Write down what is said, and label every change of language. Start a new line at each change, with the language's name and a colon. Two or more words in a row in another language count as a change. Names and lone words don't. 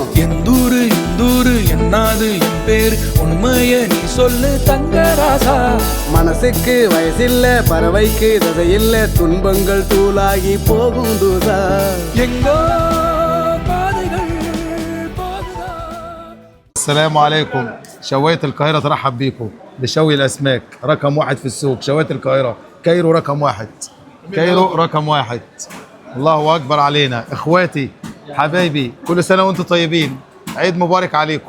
Tamil: எந்தூரு இந்தூரு என்னாது என் பேர், உண்மைய நீ சொல்லு தங்கராசா. மனசுக்கு வயசில்ல, பறவைக்கு தசையில்ல, துன்பங்கள் தூளாகி போகும் தூசா. எங்கோ பாதைகள் போகுதா.
Arabic: السلام عليكم. شواية القاهرة ترحب بيكم بشوي الأسماك رقم 1 في السوق. شواية القاهرة كايرو رقم 1. كايرو رقم 1. الله أكبر علينا إخواتي حبايبي، كل سنة وأنتم طيبين، عيد مبارك عليكم.